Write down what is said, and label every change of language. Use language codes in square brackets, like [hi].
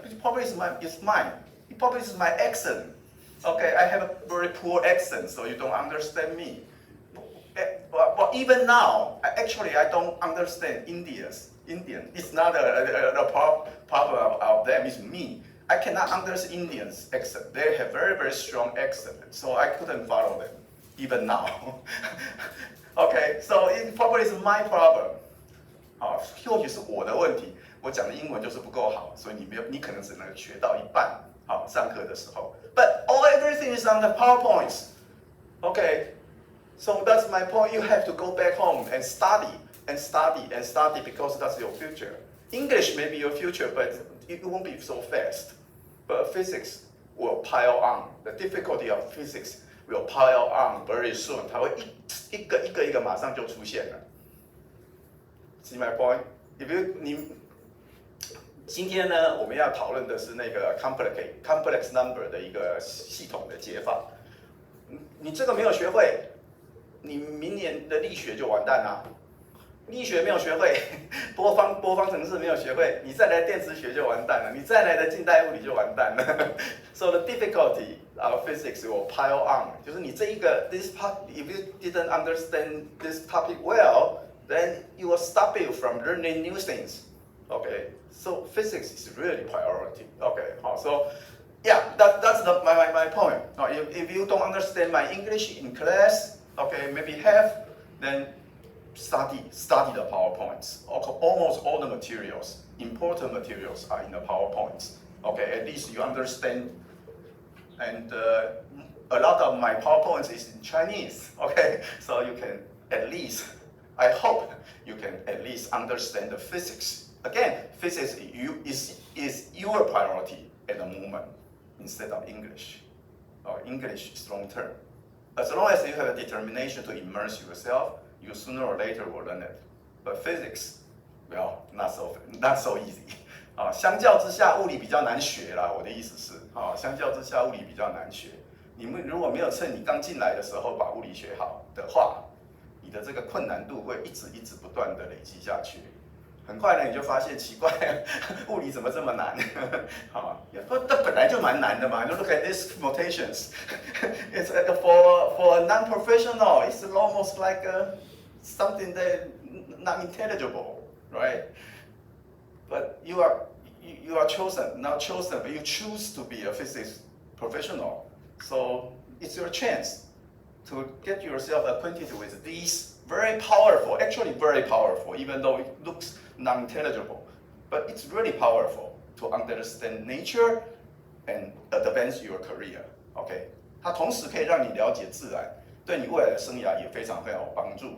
[en] It probably is mine. It probably is my accent. Okay, I have a very poor accent, so you don't understand me. But even now, actually, I don't understand Indians Indian. It's not a problem of them. It's me. I cannot understand Indians' accent. They have very, very strong accent, so I couldn't follow them, even now. Okay, so it probably is my problem. [zh] 好，或许是我的问题，我讲的英文就是不够好，所以你可能只能学到一半。好，上课的时候。 [en] But everything is on the PowerPoints. Okay, so that's my point. You have to go back home and study and study and study because that's your future. English may be your future, but it won't be so fast. But physics will pile on. The difficulty of physics will pile on very soon. [zh] 它会一个马上就出现了。 [en] See my point? If you [zh] 今天呢，我们要讨论的是那个 complex number 的一个系统的解法。你这个没有学会，你明年的力学就完蛋啦。力学没有学会，波方程式没有学会，你再来电磁学就完蛋了，你再来的近代物理就完蛋了。 [en] So the difficulty of physics will pile on. [zh] 就是你这一个 [en] this part, if you didn't understand this topic well, then it will stop you from learning new things. Okay, so physics is really priority. Okay, so yeah, that's my point. If you don't understand my English in class, okay, maybe half, then study the PowerPoints. Almost all the materials, important materials, are in the PowerPoints. Okay, at least you understand. And a lot of my PowerPoints is in Chinese. Okay, so you can at least, I hope you can at least understand the physics. Again, physics is your priority at the moment instead of English. English is long term. As long as you have a determination to immerse yourself, you sooner or later will learn it. But physics, well, not so easy. [zh] 相较之下，物理比较难学啦。我的意思是，相较之下，物理比较难学。你们如果没有趁你刚进来的时候把物理学好的话，你的这个困难度会一直不断的累积下去。很快呢，你就发现奇怪，物理怎么这么难？这本来就蛮难的嘛。 [en] You look at these notations, it's for a non-professional, it's almost like something that not intelligible, right? But you are chosen, not chosen, but you choose to be a physics professional. So it's your chance to get yourself acquainted with these very powerful, actually very powerful, even though it looks non-intelligible, but it's really powerful to understand nature and advance your career. [zh] Okay, 它同时可以让你了解自然，对你未来的生涯也非常有帮助。